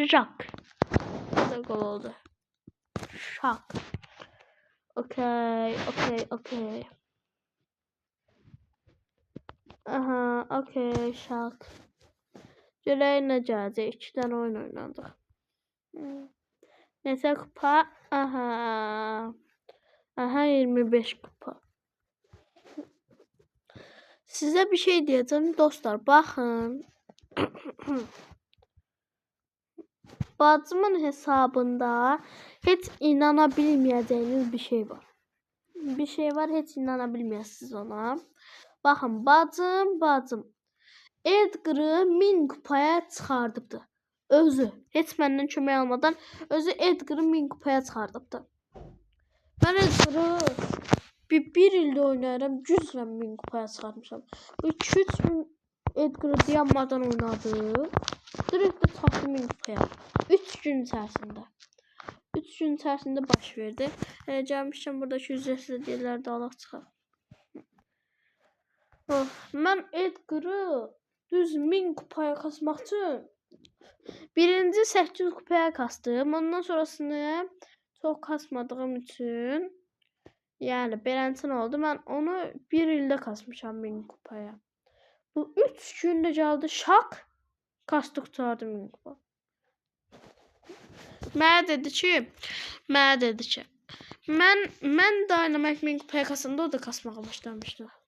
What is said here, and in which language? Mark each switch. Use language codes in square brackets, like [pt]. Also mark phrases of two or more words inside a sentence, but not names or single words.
[az] Jak. Bu da qol oldu. Şak. Okey. Aha, okey, şak. Görək nə gələcək. 2 dənə oyun oynadıq. Neçə kupa? Aha 25 kupa. [tr] Size bir şey diyeceğim dostlar. Bakın. Bacımın hesabında hiç inanabilmeyeceğiniz bir şey var. Bir şey var, hiç inanabilmeyesiniz ona. [az] Bakın bacım Edgar'ı 1000 kupaya çıxardıbdı. Özü. Heç məndən kömək almadan özü Edgar'ı 1000 kupaya çıxardıbdı. Ben Edgar'ı bir ildə oynayıram, güclə 1000 kupaya çıxarmışam. Bu 2-3 gün Edgar'ı dayanmadan oynadı. Direkt de çıxartdı 1000 kupaya. 3 gün içərisində. 3 gün içərisində baş verdi. Gəlmişəm buradakı ücretsiz deyirlər də alaq çıxar. Mən Edgar'ı düz 1000 kupaya kasmaq üçün birinci 800 kupaya kastım. [tr] Ondan sonrasını çok kasmadığım için yani [az] beləncə oldu. Mən onu bir ildə kasmışam 1000 kupaya. Bu 3 gündə gəldi şak kastı qurtardım 1000 kupa. Mənə dedi ki mən Dynamite 1000 kupaya kasanda o da kasmağa başlamışdı.